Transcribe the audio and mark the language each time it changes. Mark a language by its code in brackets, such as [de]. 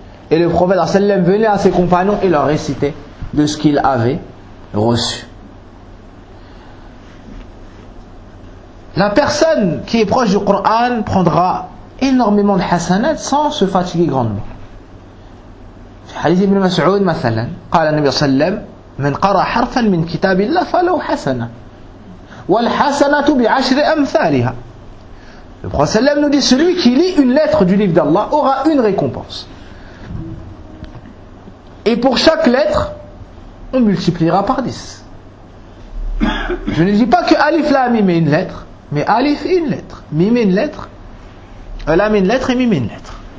[fr] Et le prophète sallallahu alayhi wa sallam venait à ses compagnons et leur récitait de ce qu'il avait reçu. La personne qui est proche du Coran prendra énormément de hasanat sans se fatiguer grandement. [ar] Hadith ibn Mas'ud, mathalan, قال النبي صلى الله عليه وسلم من قرأ حرفا من كتاب الله فله حسنة والحسنة بعشر أمثالها. [fr] Le prophète sallam nous dit, celui qui lit une lettre du livre d'Allah aura une récompense. Et pour chaque lettre, on multipliera par 10. Je ne dis pas que Alif Lam Mim une lettre, mais Alif une lettre, Mim une lettre, Lam une lettre et Mim une lettre.